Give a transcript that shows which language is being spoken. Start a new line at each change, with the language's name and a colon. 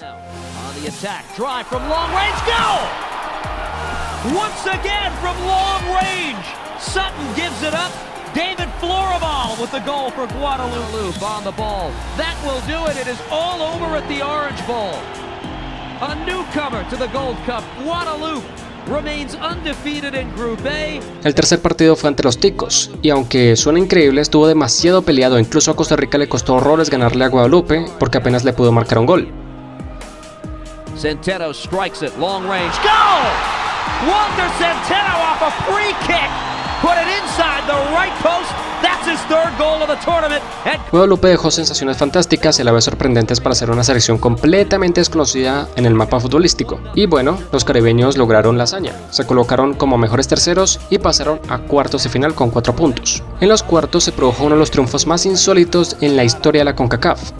English: Now, on the attack, drive from long range, goal! Once again from long range, Sutton gives it up. David Florimall with the goal for Guadalupe on the ball. That will do it. It is all over at the Orange Bowl. A newcomer to the Gold Cup, Guadalupe remains undefeated in Group A.
Spanish: El tercer partido fue ante los Ticos, y aunque suena increíble, estuvo demasiado peleado. Incluso a Costa Rica le costó horrores ganarle a Guadalupe porque apenas le pudo marcar un gol.
English: Centeno strikes it, long range, goal! Walter Centeno off a free kick. Put it inside the right post. That's his third goal of the tournament.
Spanish: Guadalupe dejó sensaciones fantásticas y a la vez sorprendentes para ser una selección completamente desconocida en el mapa futbolístico. Y bueno, los caribeños lograron la hazaña. Se colocaron como mejores terceros y pasaron a cuartos de final con 4 puntos. En los cuartos se produjo uno de los triunfos más insólitos en la historia de la CONCACAF.